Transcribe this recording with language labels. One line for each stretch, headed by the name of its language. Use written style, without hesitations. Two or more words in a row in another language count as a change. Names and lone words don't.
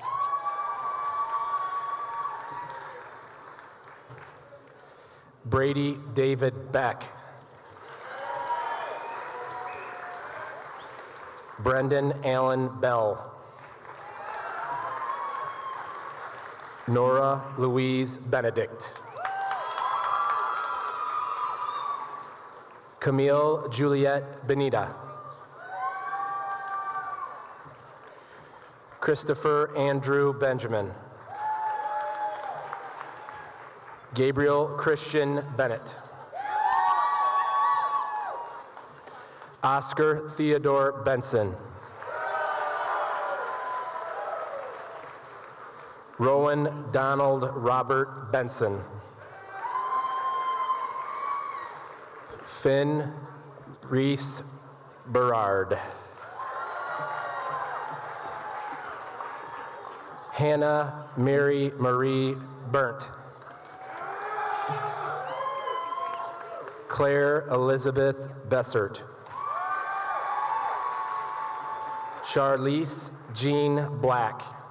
English: Brady David Beck. Brendan Allen Bell. Nora Louise Benedict. Camille Juliet Benita. Christopher Andrew Benjamin. Gabriel Christian Bennett. Oscar Theodore Benson. Rowan Donald Robert Benson. Finn Reese Berard. Hannah Mary Marie Burnt. Claire Elizabeth Bessert. Charlize Jean Black.